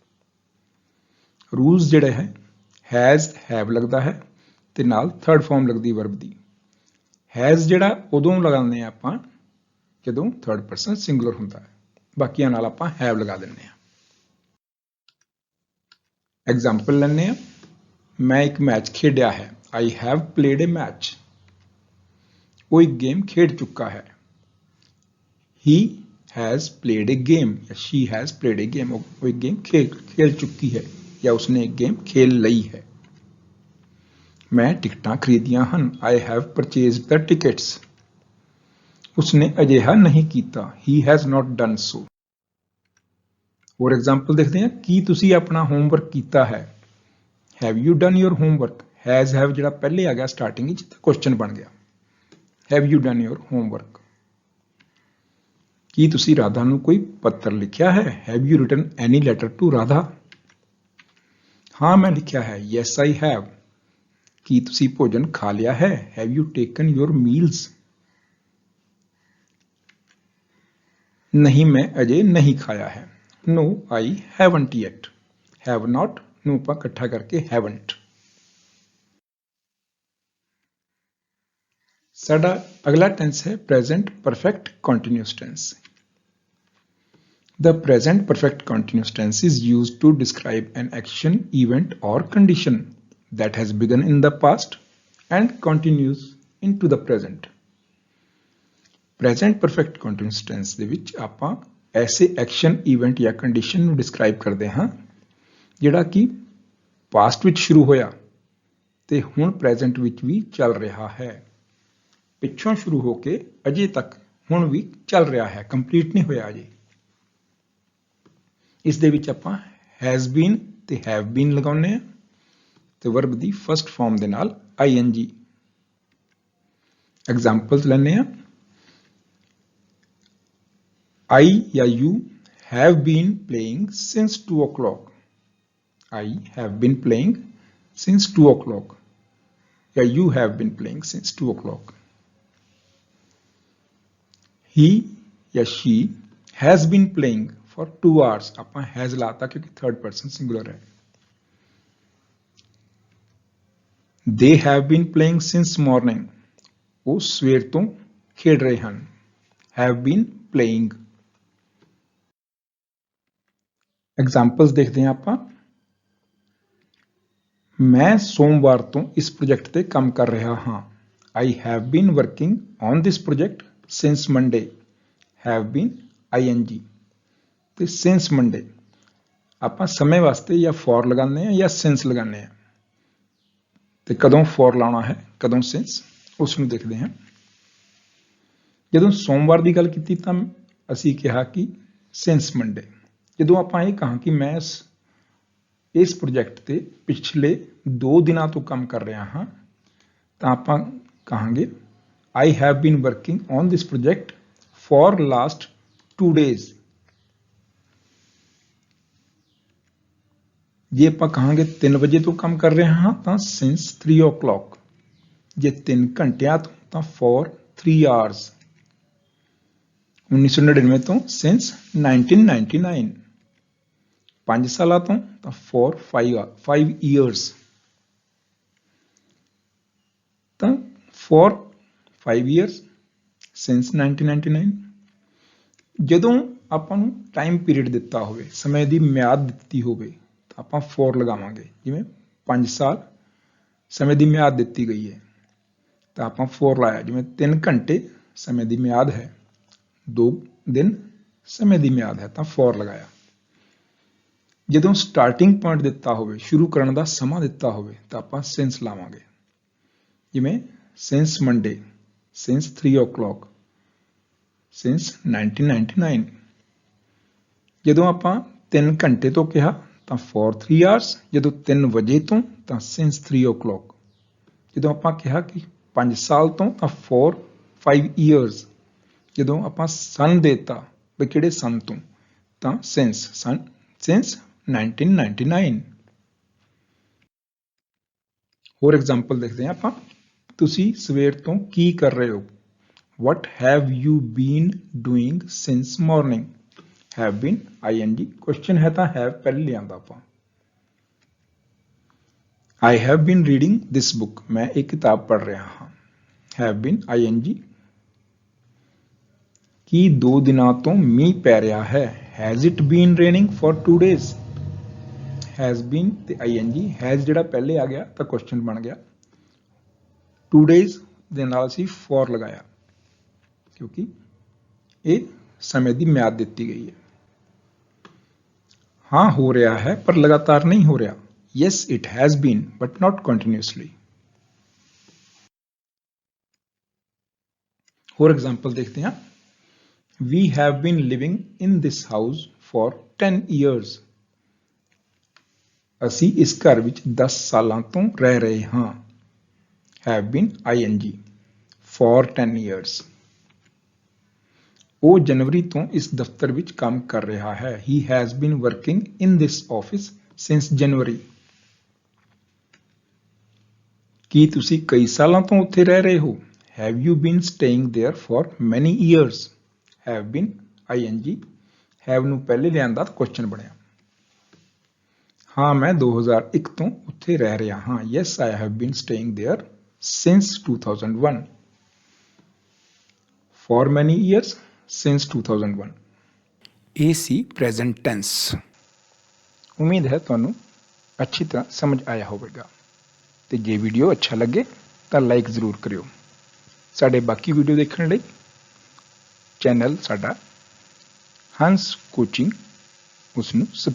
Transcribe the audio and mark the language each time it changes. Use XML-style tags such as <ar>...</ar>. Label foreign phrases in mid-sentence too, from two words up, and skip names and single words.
<pa>ਰੂਲਸ ਜਿਹੜੇ ਹੈ</pa> <en>has have</en> <pa>ਲੱਗਦਾ ਹੈ ਤੇ ਨਾਲ</pa> <en>third form</en> <pa>ਲੱਗਦੀ ਵਰਬ ਦੀ। ਹੈਜ਼ ਜਿਹੜਾ ਉਦੋਂ ਲਗਾਉਂਦੇ ਆ ਆਪਾਂ ਜਦੋਂ</pa> <en>third person singular</en> <pa>ਹੁੰਦਾ ਹੈ, ਬਾਕੀਆਂ ਨਾਲ ਆਪਾਂ ਹੈਵ ਲਗਾ ਦਿੰਦੇ ਹਾਂ। ਐਗਜ਼ਾਮਪਲ ਲੈਂਦੇ ਹਾਂ। ਮੈਂ ਇੱਕ ਮੈਚ ਖੇਡਿਆ ਹੈ।</pa> <en>I have played a match.</en> <pa>ਉਹ ਇੱਕ ਗੇਮ ਖੇਡ ਚੁੱਕਾ ਹੈ।</pa> <en>He has played a game ਜਾਂ she has played a game.</en> <pa>ਉਹ ਇੱਕ ਗੇਮ ਖੇਲ ਚੁੱਕੀ ਹੈ ਜਾਂ ਉਸਨੇ ਇੱਕ ਗੇਮ ਖੇਲ ਲਈ ਹੈ। ਮੈਂ ਟਿਕਟਾਂ ਖਰੀਦੀਆਂ ਹਨ।</pa> <en>I have purchased the tickets.</en> <pa>ਉਸਨੇ ਅਜਿਹਾ ਨਹੀਂ ਕੀਤਾ।</pa> <en>He has not done so.</en> <pa>ਹੋਰ ਐਗਜ਼ਾਮਪਲ ਦੇਖਦੇ ਹਾਂ। ਕੀ ਤੁਸੀਂ ਆਪਣਾ ਹੋਮਵਰਕ ਕੀਤਾ ਹੈ?</pa> <en>Have you done your homework? Has have</en> <pa>ਜਿਹੜਾ ਪਹਿਲੇ ਆ ਗਿਆ ਸਟਾਰਟਿੰਗ ਵਿੱਚ ਤਾਂ ਕੁਐਸਚਨ ਬਣ ਗਿਆ।</pa> <en>Have you done your homework?</en> <pa>ਕੀ ਤੁਸੀਂ ਰਾਧਾ ਨੂੰ ਕੋਈ ਪੱਤਰ ਲਿਖਿਆ ਹੈ?</pa> <en>Have you written any letter to Radha?</en> <pa>ਹਾਂ, ਮੈਂ ਲਿਖਿਆ ਹੈ।</pa> <en>Yes, I have.</en> <pa>ਕੀ ਤੁਸੀਂ ਭੋਜਨ ਖਾ ਲਿਆ ਹੈ?</pa> <en>Have you taken your meals?</en> <pa>ਨਹੀਂ, ਮੈਂ ਅਜੇ ਨਹੀਂ ਖਾਇਆ ਹੈ।</pa> <en>No, I haven't yet. Have not</en> <pa>ਨੂੰ ਆਪਾਂ ਇਕੱਠਾ ਕਰਕੇ</pa> <en>haven't।</en> <pa>ਸਾਡਾ ਅਗਲਾ ਟੈਂਸ ਹੈ</pa> <en>present perfect continuous tense. The present perfect continuous tense is used to describe an action, event or condition that has begun in the past and continues into the present. Present perfect continuous tense</en> <pa>ਦੇ ਵਿੱਚ ਆਪਾਂ ਐਸੇ</pa> <en>action, event</en> <pa>ਜਾਂ ਕੰਡੀਸ਼ਨ ਨੂੰ ਡਿਸਕ੍ਰਾਈਬ ਕਰਦੇ ਹਾਂ ਜਿਹੜਾ ਕਿ ਪਾਸਟ ਵਿੱਚ ਸ਼ੁਰੂ ਹੋਇਆ ਤੇ ਹੁਣ ਪ੍ਰੈਜ਼ੈਂਟ ਵਿੱਚ ਵੀ ਚੱਲ ਰਿਹਾ ਹੈ। ਪਿੱਛੋਂ ਸ਼ੁਰੂ ਹੋ ਕੇ ਅਜੇ ਤੱਕ ਹੁਣ ਵੀ ਚੱਲ ਰਿਹਾ ਹੈ, ਕੰਪਲੀਟ ਨਹੀਂ ਹੋਇਆ ਅਜੇ। ਇਸ ਦੇ ਵਿੱਚ ਆਪਾਂ</pa> <en>has been</en> <pa>ਤੇ</pa> <en>have been</en> <pa>ਲਗਾਉਂਦੇ ਹਾਂ ਤੇ ਵਰਬ ਦੀ</pa> <en>first form</en> <pa>ਦੇ ਨਾਲ ING। ਐਗਜ਼ਾਮਪਲਸ ਲੈਂਦੇ ਹਾਂ।</pa> <en>I ਜਾਂ you have been playing since 2 o'clock. I have been playing since 2 o'clock. Yeah, you have been playing since 2 o'clock. He या she has been playing for 2 hours.</en> <pa>ਆਪਾਂ has ਲਾਤਾ ਕਿਉਂਕਿ</pa> <en>third person singular</en> <pa>ਹੈ।</pa> <en>They have been playing since morning.</en> <pa>ਉਹ ਸਵੇਰ ਤੋਂ ਖੇਡ ਰਹੇ ਹਨ।</pa> <en>Have been playing.</en> <pa>ਐਗਜ਼ਾਮਪਲਸ ਦੇਖਦੇ ਹਾਂ ਆਪਾਂ। ਮੈਂ ਸੋਮਵਾਰ ਤੋਂ ਇਸ ਪ੍ਰੋਜੈਕਟ ਤੇ ਕੰਮ ਕਰ ਰਿਹਾ ਹਾਂ।</pa> <en>I have been working on this project since Monday. Have been ING</en> <pa>ਤੇ</pa> <en>since Monday</en> <pa>ਆਪਾਂ ਸਮੇਂ ਵਾਸਤੇ ਜਾਂ for ਲਗਾਉਂਦੇ ਹਾਂ ਜਾਂ since ਲਗਾਉਂਦੇ ਹਾਂ ਤੇ ਕਦੋਂ for ਲਾਉਣਾ ਹੈ, ਕਦੋਂ since, ਉਸ ਨੂੰ ਦੇਖਦੇ ਹਾਂ। ਜਦੋਂ ਸੋਮਵਾਰ ਦੀ ਗੱਲ ਕੀਤੀ ਤਾਂ ਅਸੀਂ ਕਿਹਾ ਕਿ</pa> <en>since Monday।</en> <pa>ਜਦੋਂ ਆਪਾਂ ਇਹ ਕਹਾਂ ਕਿ ਮੈਂ ਇਸ ਪ੍ਰੋਜੈਕਟ ਤੇ ਪਿਛਲੇ 2 ਦਿਨਾਂ ਤੋਂ ਕੰਮ ਕਰ ਰਿਹਾ ਹਾਂ ਤਾਂ ਆਪਾਂ ਕਹਾਂਗੇ</pa> <en>I have been working on this project for last 2 days.</en> <pa>ਜੇ ਆਪਾਂ ਕਹਾਂਗੇ 3 ਵਜੇ ਤੋਂ ਕੰਮ ਕਰ ਰਹੇ ਹਾਂ ਤਾਂ</pa> <en>since 3 o'clock।</en> <pa>ਜੇ 3 ਘੰਟਿਆਂ ਤੋਂ ਤਾਂ</pa> <en>for 3 hours।</en> <pa>1999 ਤੋਂ since 1999। 5 ਸਾਲਾਂ ਤੋਂ ਤਾਂ</pa> <en>for 5 years। ਤਾਂ for 5 years since 1999।</en> <pa>ਜਦੋਂ ਆਪਾਂ ਨੂੰ</pa> <en>time period</en> <pa>ਦਿੱਤਾ ਹੋਵੇ, ਸਮੇਂ ਦੀ ਮਿਆਦ ਦਿੱਤੀ ਹੋਵੇ ਤਾਂ ਆਪਾਂ for ਲਗਾਵਾਂਗੇ। ਜਿਵੇਂ 5 ਸਾਲ ਸਮੇਂ ਦੀ ਮਿਆਦ ਦਿੱਤੀ ਗਈ ਹੈ ਤਾਂ ਆਪਾਂ for ਲਾਇਆ। ਜਿਵੇਂ 3 ਘੰਟੇ ਸਮੇਂ ਦੀ ਮਿਆਦ ਹੈ, 2 ਦਿਨ ਸਮੇਂ ਦੀ ਮਿਆਦ ਹੈ ਤਾਂ for ਲਗਾਇਆ। ਜਦੋਂ</pa> <en>starting point</en> <pa>ਦਿੱਤਾ ਹੋਵੇ, ਸ਼ੁਰੂ ਕਰਨ ਦਾ ਸਮਾਂ ਦਿੱਤਾ ਹੋਵੇ ਤਾਂ ਆਪਾਂ since ਲਾਵਾਂਗੇ। ਜਿਵੇਂ</pa> <en>since Monday, since 3 o'clock, since 1999।</en> <pa>ਜਦੋਂ ਆਪਾਂ 3 ਘੰਟੇ ਤੋਂ ਕਿਹਾ ਤਾਂ</pa> <en>for 3 hours।</en> <pa>ਜਦੋਂ 3 ਵਜੇ ਤੋਂ ਤਾਂ</pa> <en>since 3 o'clock।</en> <pa>ਜਦੋਂ ਆਪਾਂ ਕਿਹਾ ਕਿ 5 ਸਾਲ ਤੋਂ ਤਾਂ</pa> <en>for 5 years।</en> <pa>ਜਦੋਂ ਆਪਾਂ ਸਨ ਦੇਤਾ ਵੀ ਕਿਹੜੇ ਸਨ ਤੋਂ ਤਾਂ since 1999। ਹੋਰ ਐਗਜ਼ਾਮਪਲ ਦੇਖਦੇ ਹਾਂ ਆਪਾਂ। ਤੁਸੀਂ ਸਵੇਰ ਤੋਂ ਕੀ ਕਰ ਰਹੇ ਹੋ?</pa> <en>What have you been doing since morning? Have been ing question</en> <pa>ਹੈ ਤਾਂ</pa> <en>have</en> <pa>ਪਹਿਲੇ ਲਿਆਂਦਾ ਆਪਾਂ।</pa> <en>I have been reading this book।</en> <pa>ਮੈਂ ਇਹ ਕਿਤਾਬ ਪੜ੍ਹ ਰਿਹਾ ਹਾਂ।</pa> <en>Have been ing।</en> <pa>ਕੀ 2 ਦਿਨਾਂ ਤੋਂ ਮੀਂਹ ਪੈ ਰਿਹਾ ਹੈ?</pa> <en>Has it been raining for 2 days? Has been</en> <pa>ਤੇ</pa> <en>ing, has</en> <pa>ਜਿਹੜਾ ਪਹਿਲੇ ਆ ਗਿਆ ਤਾਂ ਕੁਐਸਚਨ ਬਣ ਗਿਆ। 2 days ਦੇ ਨਾਲ ਅਸੀਂ for ਲਗਾਇਆ ਕਿਉਂਕਿ ਇਹ ਸਮੇਂ ਦੀ ਮਿਆਦ ਦਿੱਤੀ ਗਈ ਹੈ। ਹਾਂ ਹੋ ਰਿਹਾ ਹੈ ਪਰ ਲਗਾਤਾਰ ਨਹੀਂ ਹੋ ਰਿਹਾ।</pa> <en>Yes, it has been, but not continuously।</en> <pa>ਹੋਰ ਐਗਜ਼ਾਮਪਲ ਦੇਖਦੇ ਹਾਂ।</pa> <en>We have been living in this house for 10 years।</en> <pa>ਅਸੀਂ ਇਸ ਘਰ ਵਿੱਚ 10 ਸਾਲਾਂ ਤੋਂ ਰਹਿ ਰਹੇ ਹਾਂ।</pa> <en>Have been ing for 10 years।</en> <pa>ਉਹ ਜਨਵਰੀ ਤੋਂ ਇਸ ਦਫ਼ਤਰ ਵਿੱਚ ਕੰਮ ਕਰ ਰਿਹਾ ਹੈ।</pa> <en>He has been working in this office since January।</en> <pa>ਕੀ ਤੁਸੀਂ ਕਈ ਸਾਲਾਂ ਤੋਂ ਉੱਥੇ ਰਹਿ ਰਹੇ ਹੋ?</pa> <en>Have you been staying there for many years? Have been ing, have</en> <pa>ਨੂੰ ਪਹਿਲੇ ਲਿਆਂਦਾ ਤਾਂ ਕੁਐਸਚਨ ਬਣਿਆ। ਹਾਂ ਮੈਂ 2001 ਤੋਂ ਉੱਥੇ ਰਹਿ ਰਿਹਾ ਹਾਂ।</pa> <en>Yes, I have been staying there since 2001। For many years since 2001।</en> <pa>ਇਹ ਸੀ</pa> <en>present tense.</en> <pa>ਉਮੀਦ ਹੈ ਤੁਹਾਨੂੰ ਅੱਛੀ ਤਰ੍ਹਾਂ ਸਮਝ ਆਇਆ ਹੋਵੇਗਾ ਤੇ ਜੇ ਵੀਡੀਓ ਅੱਛਾ ਲੱਗੇ ਤਾਂ ਲਾਈਕ ਜ਼ਰੂਰ ਕਰਿਓ। ਸਾਡੇ ਬਾਕੀ ਵੀਡੀਓ ਦੇਖਣ ਲਈ ਚੈਨਲ ਸਾਡਾ ਹੰਸ ਕੋਚਿੰਗ, ਉਸ ਨੂੰ ਸਬਸਕ੍ਰਾਈਬ ਕਰੋ।</pa>